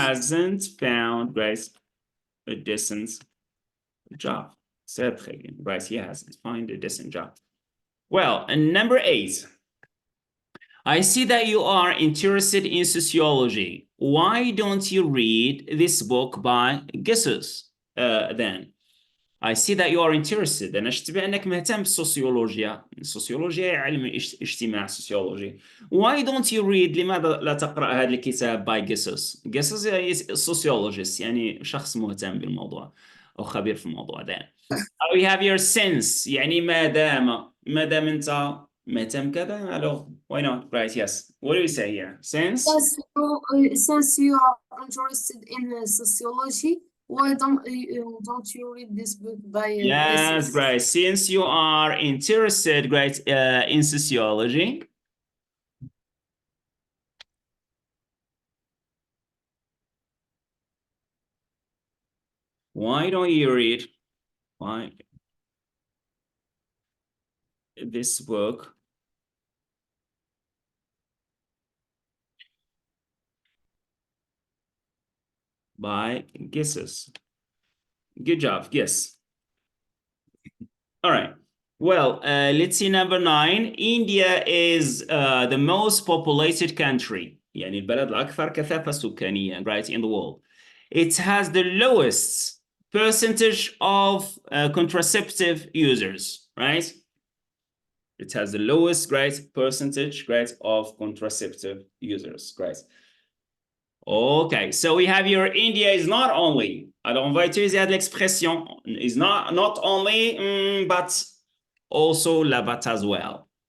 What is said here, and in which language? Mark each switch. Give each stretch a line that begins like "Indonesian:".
English: hasn't found, right, a decent job.
French: C'est très bien.
English: Right. He hasn't found a decent job. Well, and number 8. I see that you are interested in sociology. Why don't you read this book by Gessus then? I see that you are interested.
Arabic: أنا شفت بأنك مهتم بالسوسيولوجيا. السوسيولوجيا علم اجتماع سوسيولوجي.
English: Why don't you read
Arabic: لماذا لا تقرأ هذا الكتاب
English: by Gessus?
Arabic: Gessus
English: is sociologist
Arabic: يعني شخص مهتم بالموضوع أو خبير في الموضوع ده.
English: We have your sense
Arabic: يعني ما دام أنت مهتم كذا
English: alors why not right yes what do you say here sense Since you are interested in sociology, why don't you read this book by yes great since you are interested great in sociology why don't you read this book by Gessus? Good job. Yes. All right. Well, let's see number 9. India is the most populated country.
Arabic: يعني البلد الأكثر كثافة سكانية, right,
English: in the world. It has the lowest percentage of contraceptive users, right? It has the lowest, right, percentage, right, of contraceptive users, right? Okay, so we have here India is not only,
French: alors on va utiliser l'expression,
English: is not only, but also là-bas as well.